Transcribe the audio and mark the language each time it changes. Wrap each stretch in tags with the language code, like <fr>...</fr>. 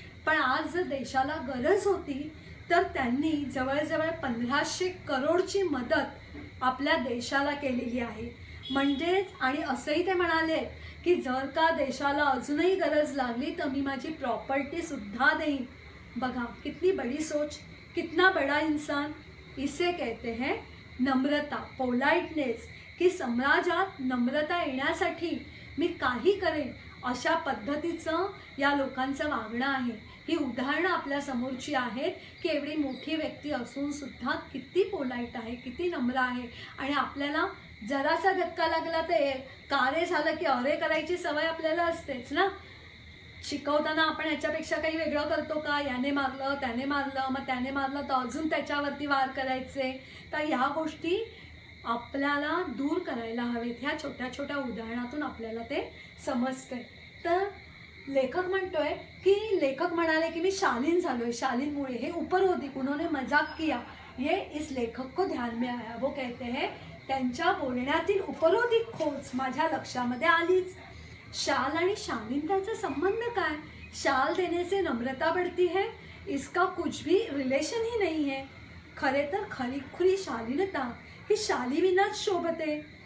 <mr>पण आज जर देशाला गरज होती तर त्यांनी जवळजवळ 1500 करोडची मदत आपल्या देशाला केलेली आहे। म्हणजेच आणि असंही ते म्हणाले की जर का देशाला अजूनही गरज लागली तर मी माझी प्रॉपर्टी सुद्धा देईन।</mr> <hi>बघा कितनी बड़ी सोच, कितना बड़ा इंसान। इसे कहते हैं नम्रता,</hi> <mr>पोलाइटनेस, की समाजात नम्रता येण्यासाठी मी काही करेन अशा पद्धतीचं या लोकांचं वागणं आहे। ही उदाहरणं आपल्या समोरची आहेत की एवढी मोठी व्यक्ती असून सुद्धा किती पोलाइट आहे, किती नम्र आहे। आणि आपल्याला जरासा धक्का लागला तर कार्य झालं की अरे करायची सवय आपल्याला असतेच ना। शिकवताना आपण याच्यापेक्षा काही वेगळं करतो का, याने मारलं त्याने मारलं, मग त्याने मारलं तर अजून त्याच्यावरती वार करायचे। तर ह्या गोष्टी आपल्याला दूर करायला हवेत। ह्या छोट्या छोट्या उदाहरणातून आपल्याला ते समजते। तर लेखक म्हणतोय की लेखक म्हणाले कि मैं शालीन झालोय, शालीन मुळे, हे उपरोधिक,</mr> <hi>उन्होंने मजाक किया, ये इस लेखक को ध्यान में आया. वो कहते हैं</hi> <mr>त्यांच्या बोलण्यातील उपरोधिक खोच माझ्या लक्षामध्ये आलीच. शाल आणि शालीनताचा संबंध काय?</mr> <hi>शाल देने से नम्रता बढ़ती है, इसका कुछ भी रिलेशन ही नहीं है.</hi> <mr>खरे तर खरी शालीनता ही शालीविनाच शोभते.</mr>